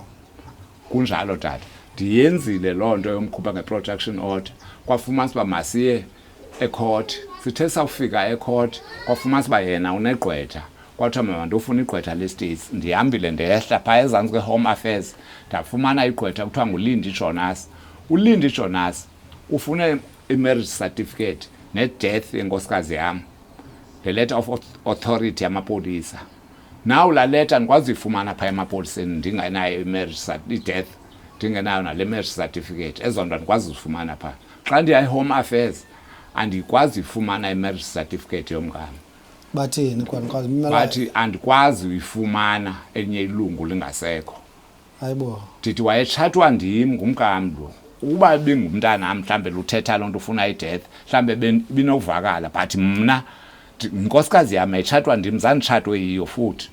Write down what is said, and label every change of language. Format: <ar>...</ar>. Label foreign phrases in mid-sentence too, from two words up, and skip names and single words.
<xh>Kunjalo tata ndiyenzile loo nto yomkhupha nge-protection order kwafumanisa uba masiye ecourt. Sithe sawufika ecourt kwafumanisa uba yena unegqwetha kwathiwa mama ndofuna igqwetha lestates. Ndihambile ndehla phaa ezantsi kwe-Home Affairs ndafumana igqwetha kuthiwa nguLindy Jonas. uLindy Jonas ufune i-</xh> <en>marriage certificate</en> <xh>ne-death yenkosikazi yam,</xh> <en>the letter of authority</en> <xh>yamapolisa. Now la letter andikwazi uyifumana phaa emapoliseni ndingenayo i-marriage i-death ndingenayo nale</xh> <en>marriage certificate.</en> <xh>Ezo nto andikwazi uzifumana phaa. Xa ndiya e-Home Affairs andikwazi uyifumana i-</xh> <en>marriage certificate</en> <xh>yomngam. Bathini kwanikwazi? Bathi andikwazi uyifumana elinye ilungu lingasekho. Hayibo. Ndithi wayetshatwa ndim ngumkam lo. Ukuba bengumntana mhlambe luthetha loo nto ufuna i-death mhlambe binovakala but mna inkosikazi yam ayitshatwa ndim zanditshatwe yiyo futhi.</xh>